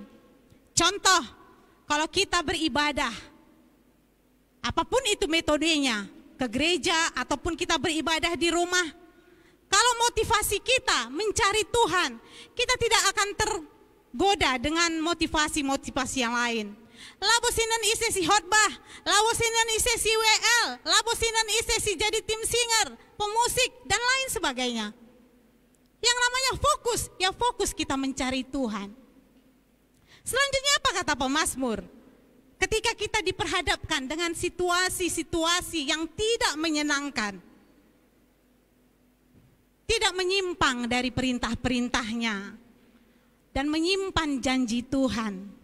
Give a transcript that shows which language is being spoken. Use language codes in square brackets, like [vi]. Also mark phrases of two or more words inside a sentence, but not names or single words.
[id] Contoh, kalau kita beribadah, apapun itu metodenya, ke gereja ataupun kita beribadah di rumah, kalau motivasi kita mencari Tuhan, kita tidak akan tergoda dengan motivasi-motivasi yang lain. [btx] Labosinan ise si khotbah, labosinan ise si WL, labosinan ise si jadi tim singer, [id] pemusik dan lain sebagainya. Yang namanya fokus, ya fokus kita mencari Tuhan. Selanjutnya apa kata pemazmur? Ketika kita diperhadapkan dengan situasi-situasi yang tidak menyenangkan, tidak menyimpang dari perintah-perintahnya, dan menyimpan janji Tuhan.